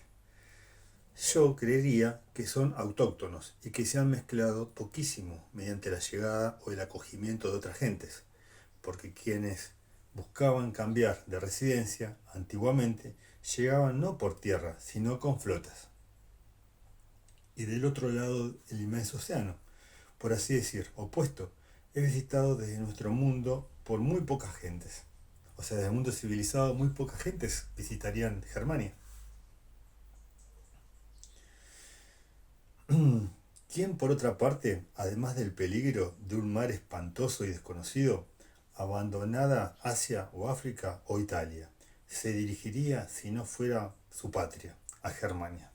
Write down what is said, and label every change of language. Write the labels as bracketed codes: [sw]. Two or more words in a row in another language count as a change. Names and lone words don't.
[es] Yo creería que son autóctonos y que se han mezclado poquísimo mediante la llegada o el acogimiento de otras gentes, porque quienes buscaban cambiar de residencia antiguamente llegaban no por tierra, sino con flotas. Y del otro lado el inmenso océano, por así decir, opuesto, es visitado desde nuestro mundo por muy pocas gentes. O sea, desde el mundo civilizado muy pocas gentes visitarían Germania. ¿Quién, por otra parte, además del peligro de un mar espantoso y desconocido, abandonada Asia o África o Italia, se dirigiría, si no fuera su patria, a Germania?